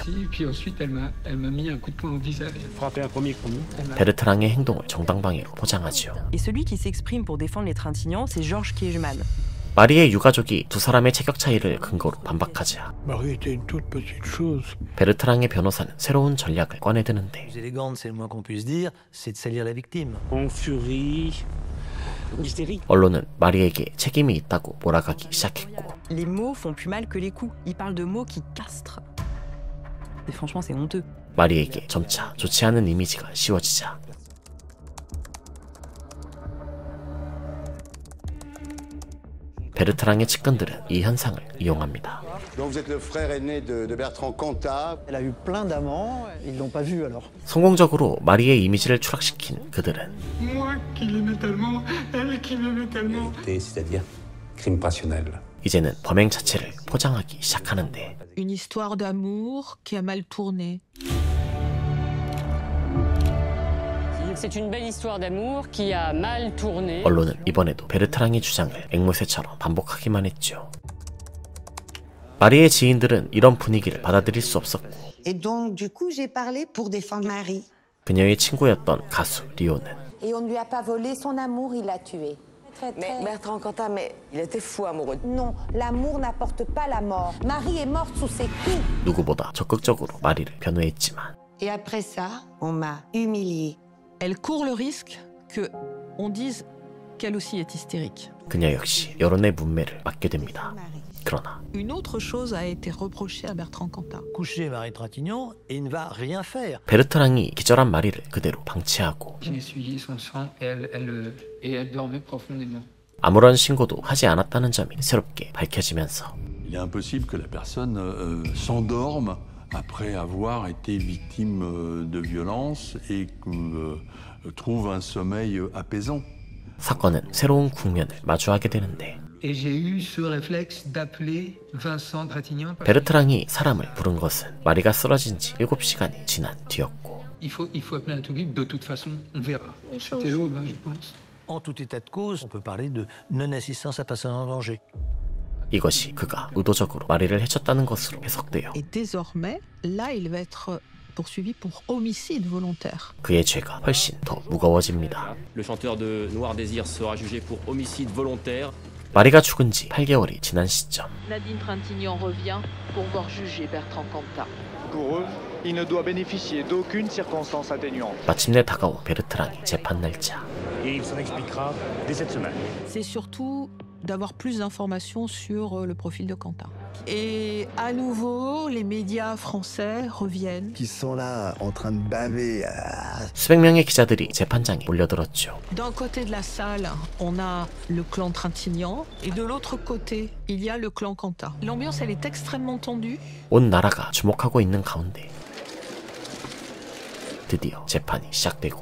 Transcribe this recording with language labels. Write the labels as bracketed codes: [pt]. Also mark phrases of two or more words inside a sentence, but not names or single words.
[fr] Puis ensuite, elle m'a mis un coup de poing au visage. Frappé un premier coup. [ko] 베르트랑의 행동을 정당방위로 포장하지요. [fr] Et celui qui s'exprime pour défendre les Trintignants, c'est Georges Kiechman. [ko] 마리의 유가족이 두 사람의 체격 차이를 근거로 반박하자 [fr] Marie était une toute petite chose. [ko] 베르트랑의 변호사는 새로운 전략을 꺼내드는데 [fr] Plus élégante, c'est le moins qu'on puisse dire, c'est de salir la victime. En furie. [ko] 언론은 마리에게 책임이 있다고 몰아가기 시작했고 [fr] Les mots font plus mal que les coups. Il parle de mots qui castrent. Et franchement, c'est honteux. [ko] 마리에게 점차 좋지 않은 이미지가 씌워지자 베르트랑의 측근들은 이 현상을 이용합니다. [fr] Donc vous êtes le frère aîné de Bertrand Cantat. Elle a eu plein d'amants, ils l'ont pas vu alors. [ko] 성공적으로 마리의 이미지를 추락시킨 그들은 [fr] Moi qui l'aimais tellement, elle qui m'aimait tellement. C'est-à-dire crime passionnel. [ko] 이제는 범행 자체를 포장하기 시작하는데 [fr] Une histoire d'amour qui a mal tourné. C'est une belle histoire d'amour qui a mal tourné. [ko] 언론은 이번에도 베르트랑의 주장을 앵무새처럼 반복하기만 했죠. 마리의 지인들은 이런 분위기를 받아들일 수 없었고 [fr] Et donc, du coup, j'ai parlé pour défendre Marie. [ko] 그녀의 친구였던 가수 리오는 [fr] Et on ne lui a pas volé son amour, il l'a tué. Mais Bertrand Cantat, mais il était fou amoureux. Non, l'amour n'apporte pas la mort. Marie est morte sous ses coups. [ko] 누구보다 적극적으로 마리를 변호했지만 [fr] Et après ça, on m'a humiliée. Elle court le risque que on dise qu'elle aussi est hystérique. [ko] 그녀 역시 여론의 문매를 맞게 됩니다. 그러나 [fr] Une autre chose a été reprochée à Bertrand Cantat. Coucher Marie Trintignant et il ne va rien faire. [ko] 베르트랑이 기절한 마리를 그대로 방치하고 [fr] J'ai essuyé son sang et elle dormait profondément. [ko] 아무런 신고도 하지 않았다는 점이 새롭게 밝혀지면서 [fr] Il est impossible que la personne s'endorme après avoir été victime de violence et trouve un sommeil apaisant. [ko] 사건은 새로운 국면을 마주하게 되는데 [fr] Et j'ai eu ce réflexe d'appeler Vincent Trintignant. [ko] 베르트랑이 사람을 부른 것은 마리가 쓰러진 지 7시간이 지난 뒤였고 [fr] Il faut appeler un touriste, de toute façon, on verra. C'était l'aube, je pense. En tout état de cause, on peut parler de non-assistance à personne en danger. [ko] 이것이 그가 의도적으로 마리를 해쳤다는 것으로 해석돼요. [fr] Et désormais, là, il va être poursuivi pour homicide volontaire. [ko] 그의 죄가 훨씬 더 무거워집니다. [fr] Le chanteur de Noir Désir sera jugé pour homicide volontaire. [ko] 마리가 죽은 지 8개월이 지난 시점 [fr] Nadine Trintignant revient pour voir juger Bertrand Cantat. Pour eux, il ne doit bénéficier d'aucune circonstance atténuante. [ko] 마침내 다가온 베르트랑의 재판 날짜. [fr] Et il s'en expliquera dès cette semaine. C'est surtout d'avoir plus d'informations sur le profil de Cantat. Et à nouveau, les médias français reviennent. Qui sont là en train de baver. [ko] 수백 명의 기자들이 재판장에 몰려들었죠. [fr] D'un côté de la salle, on a le clan Trintignant et de l'autre côté, il y a le clan Cantat. L'ambiance, elle est extrêmement tendue. [ko] 온 나라가 주목하고 있는 가운데 드디어 재판이 시작되고